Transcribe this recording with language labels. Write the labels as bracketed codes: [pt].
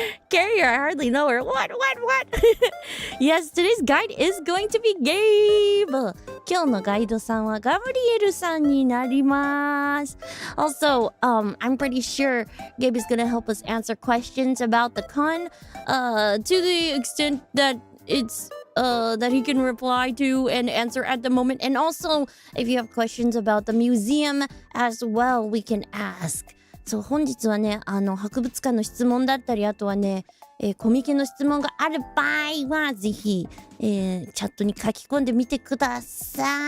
[en] Carrier, I hardly know her. What? Yes, today's guide is going to be Gabe. [ja] 今日のガイドさんはガブリエルさんになります。 [en] Also, I'm pretty sure Gabe is going to help us answer questions about the con, to the extent that it's that he can reply to and answer at the moment. And also, if you have questions about the museum as well, we can ask. [ja] そう、本日はね、博物館の質問だったり、あとはね、コミケの質問がある場合は、ぜひ、チャットに書き込んでみてください。